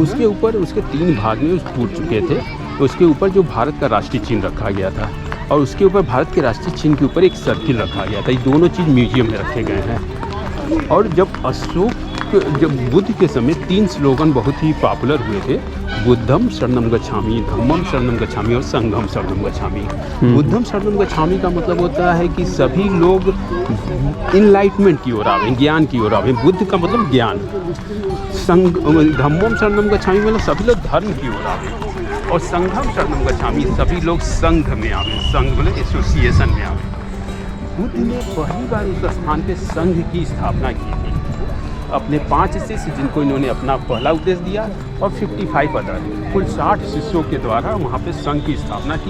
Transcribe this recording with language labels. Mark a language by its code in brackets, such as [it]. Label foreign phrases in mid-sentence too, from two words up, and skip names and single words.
[hi] उसके ऊपर उसके 3 भाग में टूट चुके थे। उसके ऊपर जो भारत का राष्ट्रीय चिन्ह रखा गया था, और उसके ऊपर भारत के राष्ट्रीय चिन्ह के ऊपर एक सर्किल रखा गया था। ये दोनों चीज़ म्यूजियम में रखे गए हैं। और जब बुद्ध के समय 3 स्लोगन बहुत ही पॉपुलर हुए थे, [pi] बुद्धम शरणम गच्छामि, धम्मम शरणम गच्छामि और संघम शरणम गच्छामि। बुद्धम शरणम गच्छामि [hi] का मतलब होता है कि सभी लोग इनलाइटमेंट की ओर आवें, ज्ञान की ओर आवें। बुद्ध का मतलब ज्ञान। [pi] धम्मम शरणम गच्छामि [hi] मतलब सभी लोग धर्म की ओर आवें, और [pi] संघम शरणम गच्छामि [hi] सभी लोग संघ में आवें। संघ मतलब एसोसिएशन में आवें। बुद्ध ने पहली बार उस स्थान पे संघ की स्थापना की थी। अपने 5 शिष्य, जिनको इन्होंने अपना पहला उपदेश दिया, और 55 अदर, कुल 60 शिष्यों के द्वारा वहाँ पे संघ की स्थापना की।